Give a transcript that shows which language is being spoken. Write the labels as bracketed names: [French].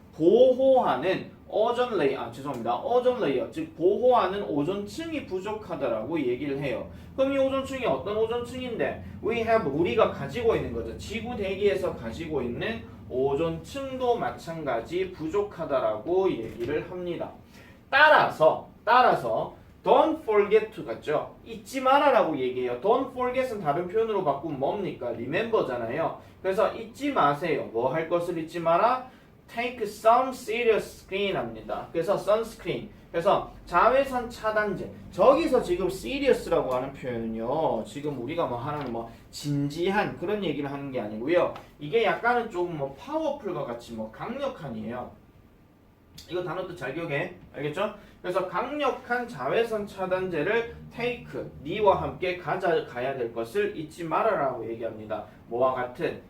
[Korean] 보호하는 오존 레이어, 즉 보호하는 오존층이 부족하다라고 얘기를 해요. 그럼 이 오존층이 어떤 오존층인데? 우리가 가지고 있는 거죠. 지구 대기에서 가지고 있는 오존층도 마찬가지 부족하다라고 얘기를 합니다. 따라서 [English] don't forget to [Korean] 같죠? 잊지 마라라고 얘기해요. [English] don't forget [Korean] 은 다른 표현으로 바꾸면 뭡니까? remember잖아요. 그래서 잊지 마세요. 뭐 할 것을 잊지 마라? [English] take some serious screen [Korean] 합니다. 그래서 sunscreen. 그래서 자외선 차단제. 저기서 지금 serious라고 하는 표현은요. 지금 우리가 뭐 하는 뭐 진지한 그런 얘기를 하는 게 아니고요. 이게 약간은 좀 뭐 파워풀과 같이 뭐 강력한이에요. 이거 단어도 잘 기억해. 알겠죠? 그래서 강력한 자외선 차단제를 take, 니와 함께 가야 될 것을 잊지 말아라고 얘기합니다. 뭐와 같은?